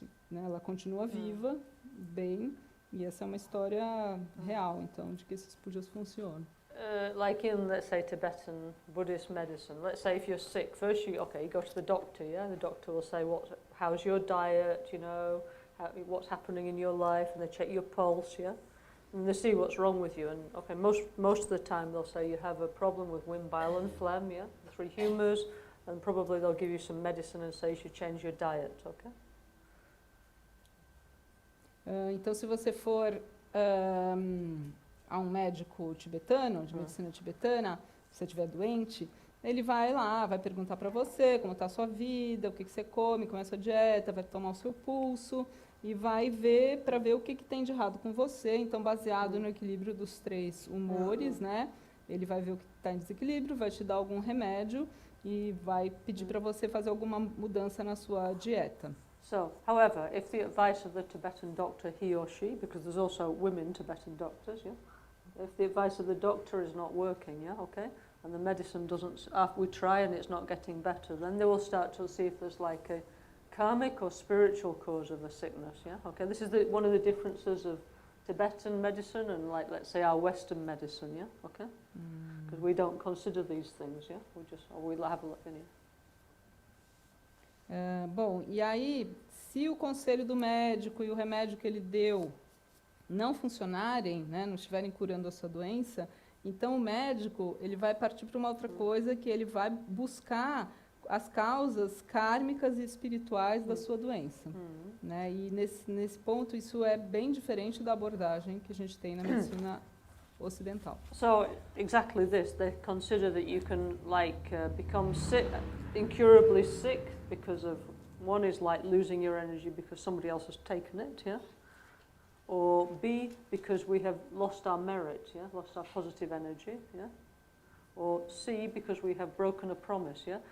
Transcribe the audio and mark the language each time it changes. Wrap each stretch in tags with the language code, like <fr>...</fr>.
<pt>Né, ela continua viva, bem, e essa é uma história real, então, de que esses pujas funcionam.</pt> <en>Like in, let's say, Tibetan Buddhist medicine, let's say if you're sick, first you go to the doctor, yeah? The doctor will say, how's your diet, you know, what's happening in your life, and they check your pulse, yeah? And they see what's wrong with you, and okay, most of the time they'll say you have a problem with wind, bile and phlegm, yeah? The three humours, and probably they'll give you some medicine and say you should change your diet, okay?</en> <pt>Então, se você for a um médico tibetano, de medicina tibetana, se você estiver doente, ele vai lá, vai perguntar para você como está a sua vida, o que você come, como é a sua dieta, vai tomar o seu pulso e vai ver para ver o que tem de errado com você. Então, baseado no equilíbrio dos 3 humores, né? Ele vai ver o que está em desequilíbrio, vai te dar algum remédio e vai pedir para você fazer alguma mudança na sua dieta.</pt> <en>So, however, if the advice of the Tibetan doctor, he or she, because there's also women Tibetan doctors, yeah? If the advice of the doctor is not working, yeah, okay, and the medicine doesn't, we try and it's not getting better, then they will start to see if there's like a karmic or spiritual cause of the sickness, yeah, okay. This is one of the differences of Tibetan medicine and, like, let's say, our Western medicine, yeah, okay, because we don't consider these things, yeah, we'll have a look in here.</en> <pt>Bom, e aí, se o conselho do médico e o remédio que ele deu não funcionarem, né, não estiverem curando a sua doença, então o médico ele vai partir para uma outra coisa, que ele vai buscar as causas kármicas e espirituais da sua doença. Né? E nesse ponto, isso é bem diferente da abordagem que a gente tem na medicina ocidental.</pt> <en>So, exactly this, they consider that you can, become sick, incurably sick, because of, one is like losing your energy because somebody else has taken it, yeah? Or B, because we have lost our merit, yeah, lost our positive energy, yeah, or C, because we have broken a promise, yeah.</en>